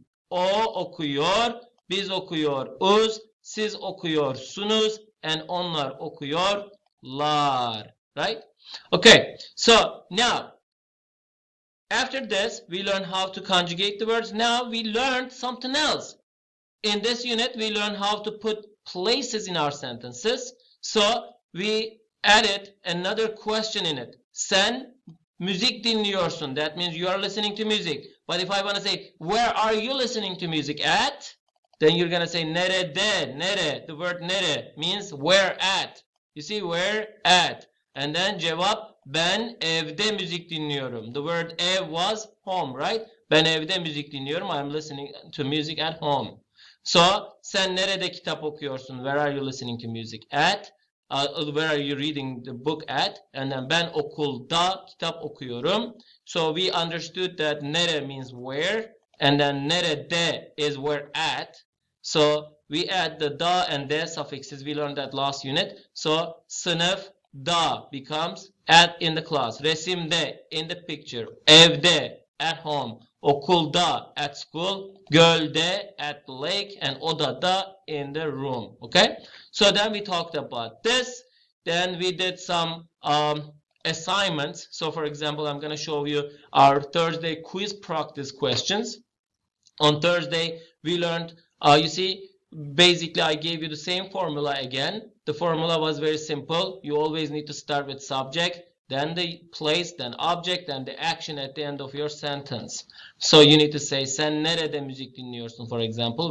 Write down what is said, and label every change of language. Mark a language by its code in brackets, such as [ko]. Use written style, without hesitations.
[tr] O okuyor, biz okuyoruz, siz okuyorsunuz, and onlar okuyorlar. [en] Right? Okay, so now, after this, we learned how to conjugate the words. Now we learned something else. In this unit, we learned how to put places in our sentences. So we added another question in it. [tr] Sen müzik dinliyorsun. [en] That means you are listening to music. But if I want to say, where are you listening to music at? Then you're going to say nerede, nere. The word nere means where at. You see, where at. And then [tr] cevap, ben evde müzik dinliyorum. [en] The word ev was home, right? [tr] Ben evde müzik dinliyorum. [en] I'm listening to music at home. [tr] So, sen nerede kitap okuyorsun? [en] Where are you listening to music at? Where are you reading the book at? [tr] And then ben okulda kitap okuyorum. [en] So we understood that nere means where, and then nerede is where at. So we add the da and de suffixes. We learned that last unit. So sınıf da becomes at in the class. Resimde in the picture. Evde at home. Okulda at school. Gölde at the lake, and odada in the room. Okay? So then we talked about this. Then we did some assignments. So for example, I'm going to show you our Thursday quiz practice questions. On Thursday, we learned, you see, basically I gave you the same formula again. The formula was very simple. You always need to start with subject, then the place, then object, then the action at the end of your sentence. So you need to say, [tr] sen nerede müzik dinliyorsun, [en] for example.